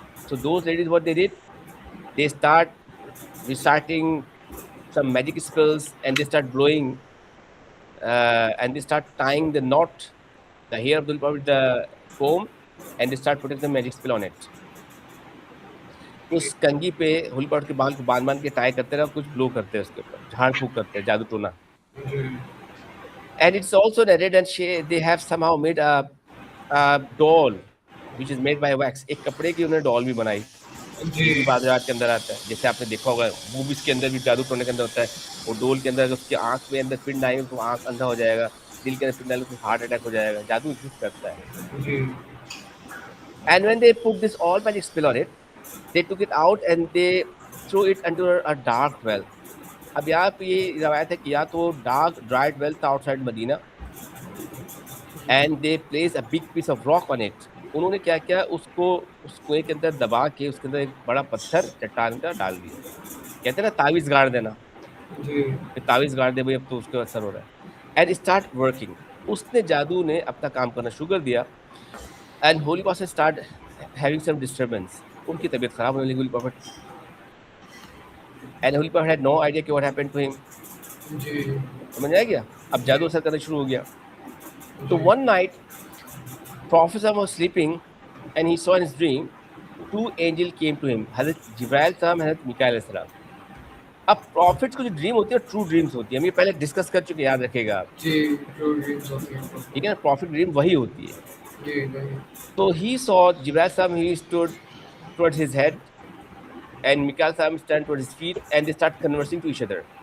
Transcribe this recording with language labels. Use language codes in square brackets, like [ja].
[en] So those ladies, what they did, they start reciting some magic spells and they start blowing and they start tying the knot, the hair of the Holy Prophet, the comb, and they start putting the magic spell on it. [hi] उस कंघी पे holy prophet के बाल को बांध बांध के tie करते रहे और कुछ ब्लो करते हैं उसके ऊपर, झाड़ फूक करते हैं, जादू टोना. [en] And it's also narrated and they have somehow made a doll which is made by wax. [hi] एक कपड़े की उन्होंने डॉल भी बनाई, ये भी बाजारात के अंदर आता है. जैसे आपने देखा होगा मूवीज के अंदर भी जादू टोने के अंदर होता है, वो डोल के अंदर अगर उसकी आंख में अंदर पिन डालेंगे तो आंख अंधा हो जाएगा, दिल के अंदर पिन डालेंगे तो हार्ट अटैक हो जाएगा. जादू एग्जिस्ट करता है. [en] And when they put this all magic spell on it, they took it out and they threw it into a dark well. [hi] अब यहाँ पे ये रवायत है कि या तो [en] dark dried well था outside Medina, and they placed a big piece of rock on it. [hi] उन्होंने क्या किया, उसको उस कुएं के अंदर दबा के उसके अंदर एक बड़ा पत्थर चट्टान का डाल दिया. कहते हैं ना तावीज गाड़ देना, तावीज गाड़ दे भाई, अब तो उसका असर हो रहा है. [en] and start working, [hi] उसने जादू ने अपना काम करना शुरू कर दिया. [en] and holy prophet start having some disturbance, [hi] उनकी तबीयत खराब होने लगी [en] Holy prophet. And holy prophet had no idea [hi] कि [en] What happened to him. [hi] समझ आ गया, अब जादू असर करना शुरू हो गया. [en] तो one night Prophet was sleeping and he saw in his dream 2 angels came to him, हज़रत Jibrail साहब, हज़रत Mikail सलाम. [hi] अब प्रॉफिट्स को जो ड्रीम होती है ट्रू ड्रीम्स होती है, हम ये पहले डिस्कस कर चुके, याद रखेगा आप. ठीक है ना, प्रॉफिट ड्रीम वही होती है. [en] तो he saw Jibrail साहब, he stood towards his head and Mikail साहब stand towards his feet and they start conversing to each other.